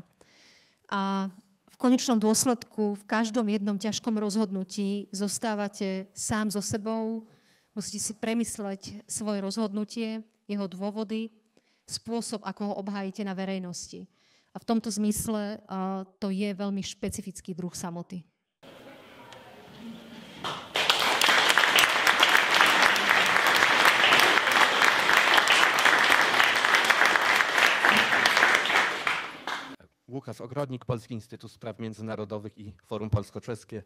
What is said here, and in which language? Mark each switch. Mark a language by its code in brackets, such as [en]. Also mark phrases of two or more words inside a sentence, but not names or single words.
[sk] A v konečnom dôsledku, v každom jednom ťažkom rozhodnutí zostávate sám so sebou, musíte si premysleť svoje rozhodnutie, jeho dôvody, spôsob, ako ho obhájite na verejnosti. A v tomto zmysle to je veľmi špecifický druh samoty. [pl] Łukasz Ogrodnik, Polski Instytut Spraw Międzynarodowych i Forum Polsko-Czeskie.